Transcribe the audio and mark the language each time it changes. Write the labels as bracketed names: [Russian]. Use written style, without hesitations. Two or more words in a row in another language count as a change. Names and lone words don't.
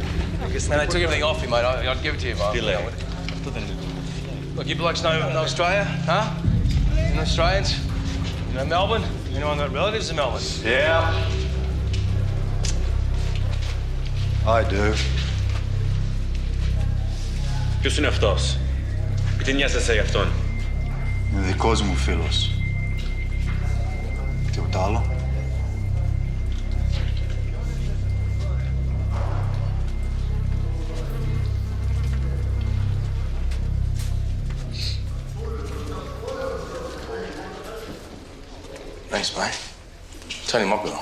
[English] And they took everything off you, mate. I'd give it to you, mate. Look, you blokes know Australia, huh? You know Australians? You know Melbourne? Anyone got relatives in Melbourne? Yeah. I do. [Greek] Ποιος είναι αυτός? Τι νοιάζεσαι γι' αυτόν? Είναι δικός μου φίλος. Τίποτα άλλο. [English] Thanks, mate. Tony Mockbell.